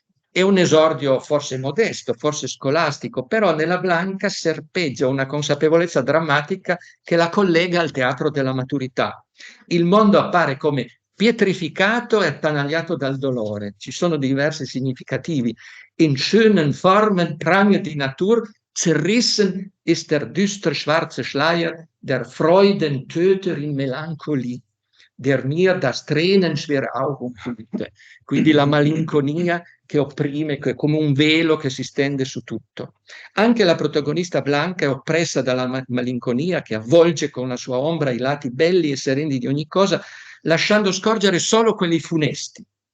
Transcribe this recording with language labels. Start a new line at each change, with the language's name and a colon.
Italian: È un esordio forse modesto, forse scolastico, però nella Blanca serpeggia una consapevolezza drammatica che la collega al teatro della maturità. Il mondo appare come pietrificato e attanagliato dal dolore. Ci sono diversi significativi.
German: In schönen Formen prange die Natur, zerrissen ist der düster schwarze Schleier der Freudentöterin Melancholie, der mir das Tränen schwere Augen füllte.
Italian: Quindi la malinconia che opprime, che è come un velo che si stende su tutto. Anche la protagonista Blanca è oppressa dalla malinconia che avvolge con la sua ombra i lati belli e sereni di ogni cosa, lasciando scorgere solo quelli funesti.